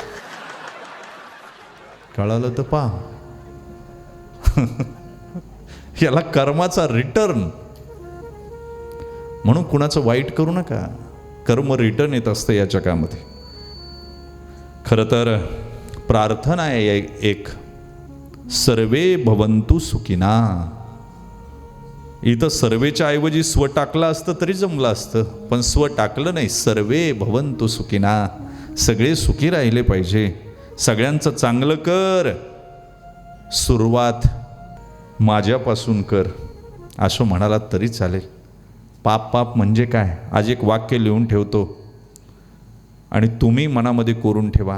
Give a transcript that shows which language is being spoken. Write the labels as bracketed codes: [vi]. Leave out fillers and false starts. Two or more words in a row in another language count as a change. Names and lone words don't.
[mr] कळालं तर पहा. याला कर्माचा रिटर्न. म्हणून कुणाचं वाईट करू नका. कर्म रिटर्न येत असतं या जगामध्ये. खरं तर प्रार्थना आहे एक, [sa] सर्वे भवन्तु सुखिना. [mr] इथं सर्वेच्या ऐवजी स्व टाकलं असतं तरी जमलं असतं, पण स्व टाकलं नाही. [sa] सर्वे भवन्तु सुखिना. [mr] सगळे सुखी राहिले पाहिजे. सगळ्यांचं चांगलं कर. सुरुवात माझ्यापासून कर असं म्हणालात तरी चालेल. पाप म्हणजे काय? आज एक वाक्य लिहून ठेवतो आणि तुम्ही मनामध्ये कोरून ठेवा.